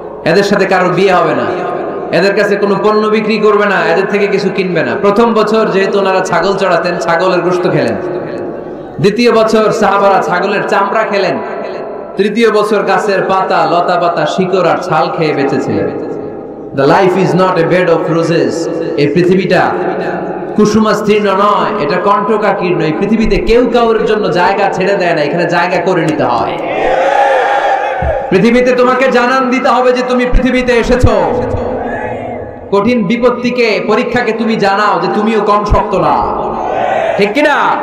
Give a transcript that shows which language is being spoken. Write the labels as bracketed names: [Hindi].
[Bangla] এদের সাথে কারো বিয়ে হবে না, এদের কাছে কোনো পণ্য বিক্রি করবে না, এদের থেকে কিছু কিনবে না। প্রথম বছর যেহেতু ওনারা ছাগল চড়াতেন, ছাগলের গোশত খেলেন। দ্বিতীয় বছর সাহাবারা ছাগলের চামড়া খেলেন। তৃতীয় বছর গাছের পাতা, লতা পাতা, শিকড় আর ছাল খেয়ে বেঁচেছিলেন। [English] The life is not a bed of roses. [Bangla] এই পৃথিবীটা কুসুমাস্তীর্ণ নয়, এটা কণ্টকাকীর্ণ। এই পৃথিবীতে কেউ কাউরের জন্য জায়গা ছেড়ে দেয় না, এখানে জায়গা করে নিতে হয়। পৃথিবীতে তোমাকে জানান দিতে হবে যে তুমি পৃথিবীতে এসেছো। কঠিন বিপত্তিকে, পরীক্ষাকে তুমি জানাও যে তুমিও কম শক্ত না, ঠিক কিনা?